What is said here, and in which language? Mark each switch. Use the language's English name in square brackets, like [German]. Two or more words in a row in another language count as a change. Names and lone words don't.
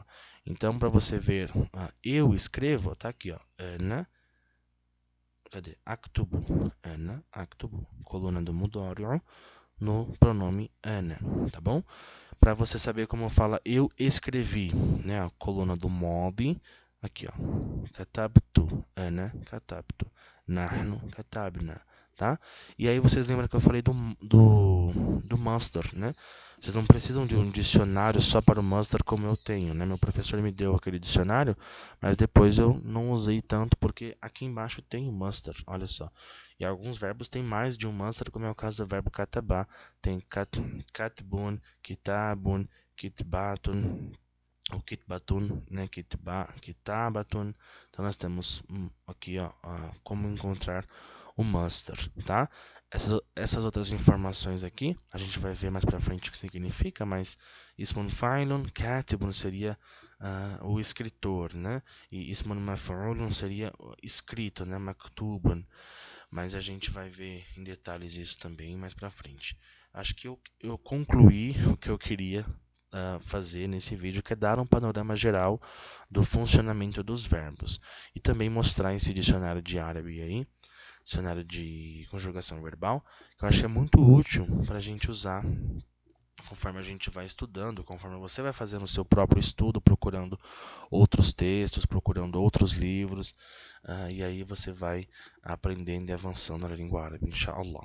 [Portuguese] Então para você ver, eu escrevo, tá aqui, ó, ana. Cadê? Aktubu. [Arabic] أنا، أكتب. [Portuguese] Coluna do mudório no pronome ana, tá bom? Para você saber como fala eu escrevi, né? A coluna do modi, aqui, ó. [Arabic] كتبت، أنا، كتبت. نحن، كتبنا, [Portuguese] tá? E aí vocês lembram que eu falei do master, né? Vocês não precisam de um dicionário só para o master como eu tenho, né? Meu professor me deu aquele dicionário, mas depois eu não usei tanto porque aqui embaixo tem o master, olha só. E alguns verbos têm mais de um master, como é o caso do verbo katabá. Tem [Arabic] كتب، كتاب، كتبة, [Portuguese] ou kitbatun, né? Kitabatun. Então nós temos aqui, ó, como encontrar o master, tá? Essas outras informações aqui, a gente vai ver mais pra frente o que significa, mas [Arabic] اسم فاعل، كاتب [Portuguese] seria o escritor, né? E [Arabic] اسم مفعول [Portuguese] seria escrito, né? Maktubun. Mas a gente vai ver em detalhes isso também mais pra frente. Acho que eu concluí o que eu queria fazer nesse vídeo, que é dar um panorama geral do funcionamento dos verbos. E também mostrar esse dicionário de árabe aí, dicionário de conjugação verbal, que eu acho que é muito útil para a gente usar conforme a gente vai estudando, conforme você vai fazendo o seu próprio estudo, procurando outros textos, procurando outros livros, e aí você vai aprendendo e avançando na língua árabe, inshallah.